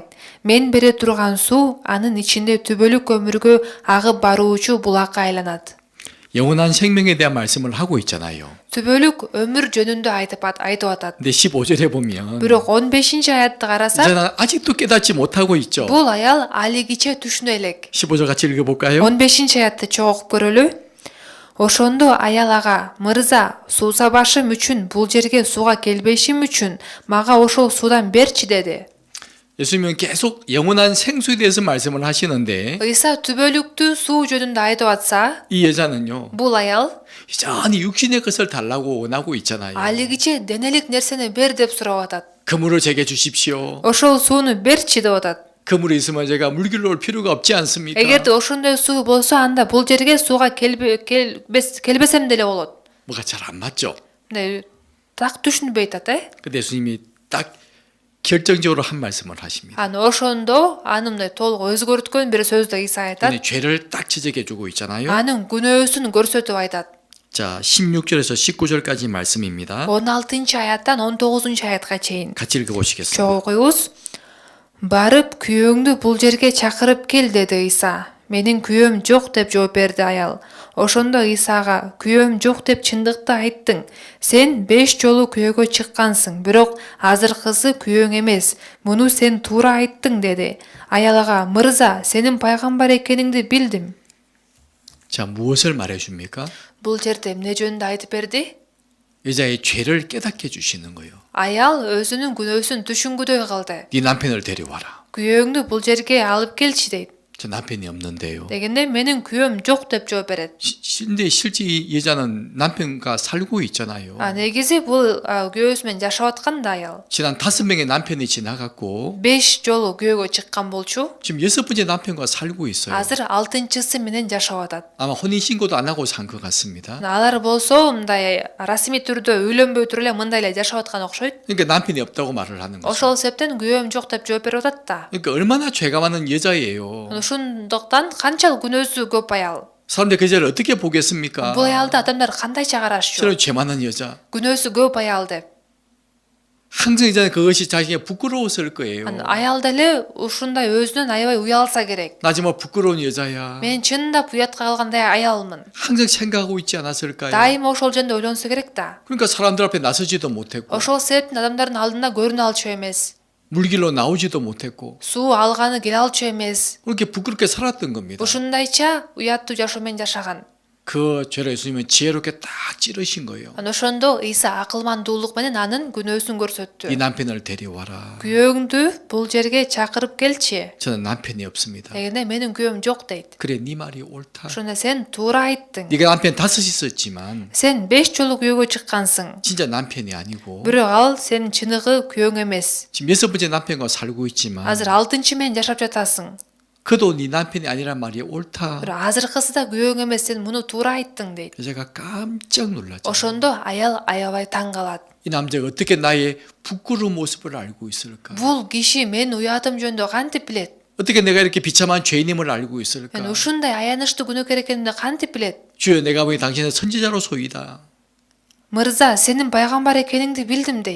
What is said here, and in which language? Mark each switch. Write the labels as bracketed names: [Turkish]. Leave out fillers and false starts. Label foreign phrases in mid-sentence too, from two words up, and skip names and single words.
[Kyrgyz] Мен бере турган суу анын ичинде түбөлүк өмүргө агып баруучу булакка айланат. [Korean] 영원한 생명에 대한 말씀을 하고 있잖아요. [Kyrgyz] Түбөлүк өмүр жөнүндө айтып атат. [Korean] 근데 15절에 보면 [Kyrgyz] Бирок 15-аятты карасак, [Korean] 이제는 아직도 깨닫지 못하고 있죠. [Kyrgyz] бул аял алигиче түшүнө элек. [Korean] 15절 같이 읽어볼까요? [Kyrgyz] 15-аятты чогуп көрөлү. Ошондо аял ага, мырза, суусабашым үчүн бул жерге сууга келбешим үчүн мага ошол суудан берчи деди. [Korean] 예수님은 계속 영원한 생수에 대해서 말씀을 하시는데 [Kyrgyz] Иса түбөлүктүү суу жөнүндө айтып атса, [Korean] 이 여자는요 [Kyrgyz] бул аял [Korean] 여전히 육신의 것을 달라고 원하고 있잖아요. [Kyrgyz] алигиче денелик нерсени бер деп сурап атат. [Korean] 그물을 제게 주십시오. [Kyrgyz] Ошол сууну берчи деп атат. [Korean] 그물이 있으면 제가 물길로 올 필요가 없지 않습니까? [Kyrgyz] Эгерде ошондой суу болсо, анда бул жерге сууга келбесем деле болот. [Korean] 뭐가 잘 안 맞죠? 네, 딱 [Kyrgyz] түшүнбөй атат, э? [Korean] 근데 예수님이 딱 결정적으로 한 말씀을 하십니다. [Kyrgyz] Аны ошондо аны мындай толук өзгөрткөн бир сөздү Иса айтат. [Korean] 근데 죄를 딱 지적해 주고 있잖아요. [Kyrgyz] Анын күнөөсүн көрсөтүп айтат. [Korean] 자, 16절에서 19절까지 말씀입니다. [Kyrgyz] 16-аяттан 19-аятка чейин. [Korean] 같이 읽어보시겠습니다. [Kyrgyz] Чогуйбуз. Барып күйөөңдү бул жерге чакырып кел деди Иса. Менин күйөөм жок деп жооп берди аял. Ошондо Исага күйөөм жок деп чындыкты айттың. Сен 5 жолу күйөөгө чыккансың, бирок азыркысы күйөөң эмес. Муну сен туура айттың деди. Аялга, мырза, сенин пайгамбар экениңди билдим. [Korean] 자, 무엇을 말해줍니까? [Kyrgyz] Бул жерде эмне жөнүндө айтып берди? [Korean] 여자의 죄를 깨닫게 해주시는 거예요. [Kyrgyz] Аял өзүнүн күнөөсүн түшүнгүдөй кылды. [Korean] 네 남편을 데려와라. [Kyrgyz] Күйөөңдү бул жерге алып келчи дейт. [Korean] 저 남편이 없는데요. [Kyrgyz] Дегенде менин күйөөм жок деп жооп берет. [Korean] 근데 실제 이 여자는 남편과 살고 있잖아요. [Kyrgyz] Негизи бул күйөөсү менен жашап аткан да аял. [Korean] 지난 5명의 남편이 지나갔고 [Kyrgyz] 5 жолу күйөөгө чыккан болчу. [Korean] 지금 6번째 남편과 살고 있어요. [Kyrgyz] Азыр 6-чысы менен жашап атат. [Korean] 아마 혼인신고도 안 하고 산 것 같습니다. [Kyrgyz] Алар болсо мындай расмий түрдө үйлөнбөй туруп эле мындай эле жашап аткан окшойт. [Korean] 그러니까 남편이 없다고 말을 하는 거죠. [Kyrgyz] Ошол себептен күйөөм жок деп жооп берип атат да. [Korean] 그러니까 얼마나 죄가 많은 여자예요. [Kyrgyz] Ошондуктан канчалык күнөөсү көп аял. [Korean] 사람들이 그 여자를 어떻게 보겠습니까? [Kyrgyz] Бул аялды адамдар кандайча карашчу? [Korean] 저런 죄 많은 여자. [Kyrgyz] Күнөөсү көп аял деп. [Korean] 항상 이제는 그것이 자기가 부끄러웠을 거예요. [Kyrgyz] Аял деле ушундай өзүнөн аябай уялса керек. [Korean] 나 정말 부끄러운 여자야. [Kyrgyz] Мен чындап уятка калгандай аялмын. [Korean] 항상 생각하고 있지 않았을까요? [Kyrgyz] Дайыма ошол жөнүндө ойлонсо керек да. [Korean] 그러니까 사람들 앞에 나서지도 못했고 [Kyrgyz] Ошол себептен адамдардын алдына көрүнө алчу эмес. [Korean] 물길로 나오지도 못했고 [Kyrgyz] Суу алганы келе алчу эмес. [Korean] 그렇게 부끄럽게 살았던 겁니다. [Kyrgyz] Ушундайча уяттуу жашоо менен жашаган. [Korean] 그 죄를 예수님은 지혜롭게 딱 찌르신 거예요. [Kyrgyz] Анан ошондо Иса акылмандуулук менен анын күнөөсүн көрсөттү. [Korean] 이 남편을 데려와라. [Kyrgyz] Күйөөңдү бул жерге чакырып келчи. [Korean] 저는 남편이 없습니다. [Kyrgyz] Дегенде менин күйөөм жок дейт. [Korean] 그래 네 말이 옳다. [Kyrgyz] Ошондо сен туура айттың. [Korean] 네가 남편 5 있었지만 [Kyrgyz] Сен 5 жолу күйөөгө чыккансың. [Korean] 진짜 남편이 아니고 [Kyrgyz] Бирок ал сенин чыныгы күйөөң эмес. [Korean] 지금 6번째 남편과 살고 있지만 [Kyrgyz] Азыр 6-чы менен жашап жатасың. [Korean] 그도 네 남편이 아니란 말이 옳다. [Kyrgyz] Бирок азыркысы да күйөөң эмес, сен муну туура айттың дейт. [Korean] 제가 깜짝 놀랐죠. [Kyrgyz] Ошондо аял аябай таң калат. [Korean] 이 남자가 어떻게 나의 부끄러운 모습을 알고 있을까? [Kyrgyz] Бул киши менин уятым жөнүндө кантип билет? [Korean] 어떻게 내가 이렇게 비참한 죄인임을 알고 [Kyrgyz] Мен [Korean] 있을까? [Kyrgyz] ушундай аянычтуу күнөөкөр экенимди кантип билет? [Korean] 주여 내가 보니 당신은 선지자로 소이다. [Kyrgyz] Мырза, сенин пайгамбар экениңди билдим дейт.